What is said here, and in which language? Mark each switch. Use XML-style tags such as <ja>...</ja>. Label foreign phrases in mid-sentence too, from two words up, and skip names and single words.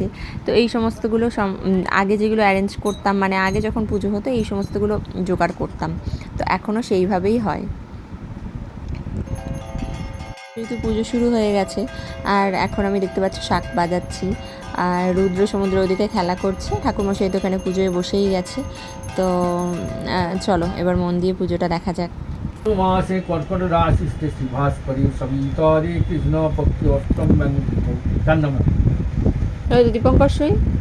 <bn>তো এই সমস্তগুলো আগে যেগুলো অ্যারেঞ্জ করতাম, মানে আগে যখন পুজো হতো এই সমস্তগুলো জোগাড় করতাম, তো এখনও সেইভাবেই হয়। যেহেতু পুজো শুরু হয়ে গেছে আর এখন আমি দেখতে পাচ্ছি শাক বাজাচ্ছি, আর রুদ্র সমুদ্র ওদিকে খেলা করছে, ঠাকুরমশাই তো এখানে পুজোয় বসেই গেছে। তো চলো এবার মন দিয়ে পুজোটা দেখা যাক।</bn> <sa>मासे कर्कट राशि श्री भास्करी सवितरे कृष्ण पक्ष अष्टम जन्म दीपंकर सुई</sa>